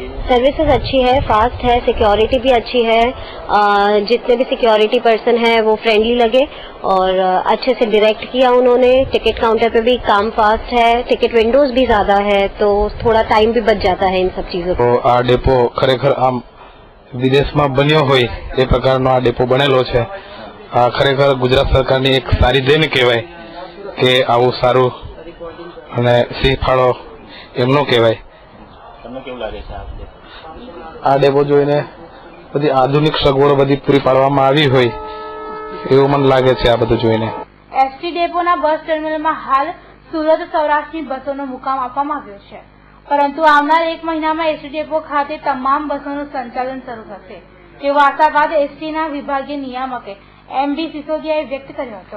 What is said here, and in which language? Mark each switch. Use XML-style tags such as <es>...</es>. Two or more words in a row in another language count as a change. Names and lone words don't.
<hi>सर्विसेज अच्छी है, फास्ट है, सिक्योरिटी भी अच्छी है। जितने भी</hi> <en>security person</en> <hi>है वो फ्रेंडली लगे और अच्छे से डायरेक्ट किया उन्होंने।</hi> <en>ticket counter</en> <hi>पे भी काम फास्ट है,</hi> <en>ticket windows</en> <hi>भी ज्यादा है, तो थोड़ा टाइम भी बच जाता है इन सब चीजों को।</hi> <gu>આ ડેપો ખરેખર આમ</gu> <hi>विदेश में</hi> <gu>બન્યો હોય એ પ્રકારનો આ ડેપો બનેલો છે। આ ખરેખર ગુજરાત સરકારની એક સારી દેન કહેવાય કે આવું સારું અને સિંહ ફાળો એમનો કહેવાય। તમને કેવું લાગે છે આ ડેપો જોઈને બધી આધુનિક સગવડો બધી પૂરી પાડવામાં આવી હોય એવું મને લાગે છે આ બધું જોઈને। એસટી ડેપોના બસ ટર્મિનલમાં હાલ સુરત સૌરાષ્ટ્રની બસોનો મુકામ આપવામાં આવ્યો છે, પરંતુ આવનાર એક મહિનામાં એસટી ડેપો ખાતે તમામ બસોનું સંચાલન શરૂ થશે તેવો આશાવાદ એસટીના વિભાગીય નિયામકે એમબી સિસોદિયાએ વ્યક્ત કર્યો હતો।</gu>